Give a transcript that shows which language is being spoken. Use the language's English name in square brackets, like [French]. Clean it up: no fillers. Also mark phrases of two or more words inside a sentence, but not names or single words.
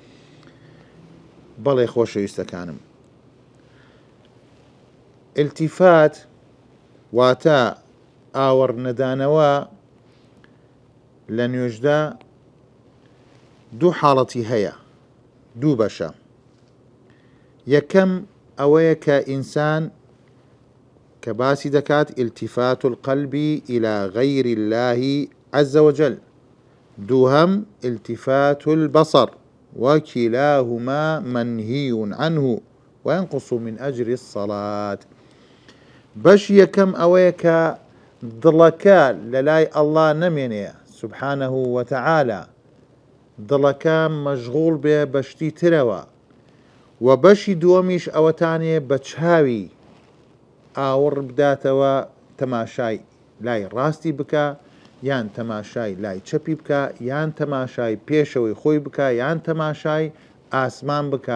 [Central Kurdish] بەڵێ خۆشەویستەکانم، التیفات واتە ئاوەڕ نەدانەوە لە نوێژدا دوو حاڵەتی هەیە، دوو بەشە. یەکەم ئەوەیە کە ئینسان کە باسی دەکات [Arabic] التفات القلب إلى غير الله عز وجل. دووهەم التفات البصر، وكلاهما منهي عنه وينقص من أجر الصلاة. [Central Kurdish] بەش یەکەم ئەوەیە کە دڵەکە لەلای الله نەمێنێ [Arabic] سبحانه وتعالى، [Central Kurdish] دڵەکە مەشغوڵ بێ بەشتی ترەوە، و بەشی دووەمیش ئەوەتانێ بە چاوی ئاوڕ بداتەوە، تەماشای لای ڕاستی بکە یان تەماشای لای چەپی بکە، یان تەماشای پێشەوەی خۆی بکە، یان تەماشای ئاسمان بکە.